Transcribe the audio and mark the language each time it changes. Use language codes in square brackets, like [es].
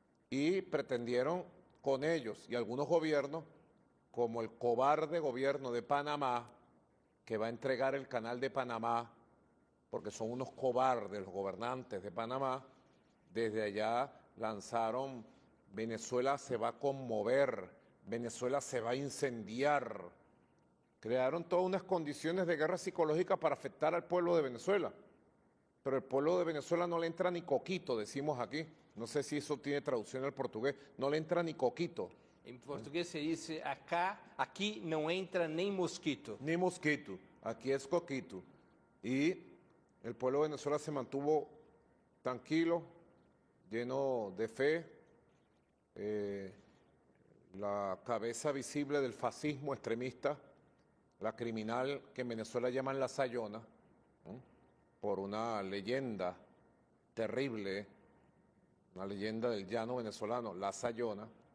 [es] Y pretendieron con ellos y algunos gobiernos, como el cobarde gobierno de Panamá, que va a entregar el canal de Panamá, porque son unos cobardes los gobernantes de Panamá, desde allá lanzaron: Venezuela se va a conmover, Venezuela se va a incendiar. Crearon todas unas condiciones de guerra psicológica para afectar al pueblo de Venezuela. Pero el pueblo de Venezuela no le entra ni coquito, decimos aquí. No sé si eso tiene traducción al portugués. No le entra ni coquito. [pt] Em português se diz aqui não entra nem mosquito. [es] Ni mosquito. Aquí es coquito. Y el pueblo de Venezuela se mantuvo tranquilo, lleno de fe. La cabeza visible del fascismo extremista, la criminal que en Venezuela llaman la Sayona, ¿no?, por una leyenda terrible, una leyenda del llano venezolano, la Sayona,